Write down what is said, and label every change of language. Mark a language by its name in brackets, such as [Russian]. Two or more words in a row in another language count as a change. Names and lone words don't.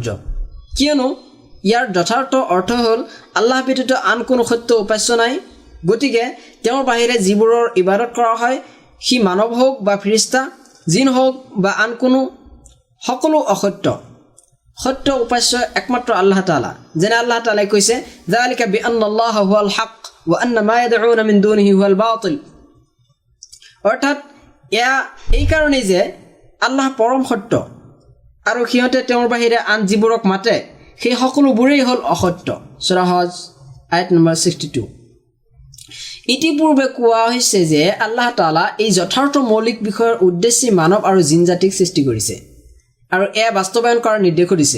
[Assamese] কিয়নো ইয়াৰ যথাৰ্থ অৰ্থ হ'ল আল্লাহ ব্যতীত আন কোনো সত্য উপাস্য নাই। গতিকে তেওঁৰ বাহিৰে যিবোৰৰ ইবাদত কৰা হয় সি মানৱ হওক বা ফিৰিষ্টা, জিন হওক বা আন কোনো, সকলো অসত্য। সত্য উপাস্য একমাত্ৰ আল্লাহ তাআলা। যেনে আল্লাহ তাআলাই কৈছে, [Arabic] ذلك بأن الله هو الحق وأن ما يدعون من دونه هو الباطل, [Assamese] অৰ্থাৎ এয়া এই কাৰণেই যে আল্লাহ পৰম সত্য আৰু সিহঁতে তেওঁৰ বাহিৰে আন যিবোৰক মাতে সেই সকলোবোৰেই হ'ল অসত্য। সূৰা হজ আয়াত নম্বৰ 62। ইতিপূৰ্বে কোৱা হৈছে যে আল্লাহ তাআলা এই যথাৰ্থ মৌলিক বিষয়ৰ উদ্দেশ্যে মানৱ আৰু জিন জাতিক সৃষ্টি কৰিছে আৰু এয়া বাস্তৱায়ন কৰাৰ নিৰ্দেশো দিছে।